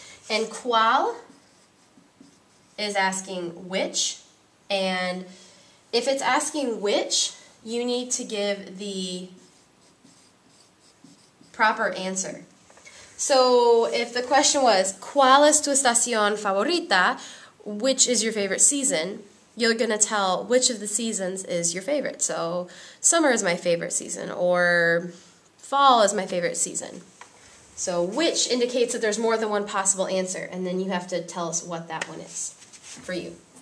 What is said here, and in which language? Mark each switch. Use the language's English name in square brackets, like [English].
[English] And ¿cuál is asking which. And if it's asking which, you need to give the proper answer. So if the question was, [Spanish] ¿cuál es tu estación favorita? [English] Which is your favorite season? You're going to tell which of the seasons is your favorite. So summer is my favorite season, or fall is my favorite season. So which indicates that there's more than one possible answer, and then you have to tell us what that one is for you.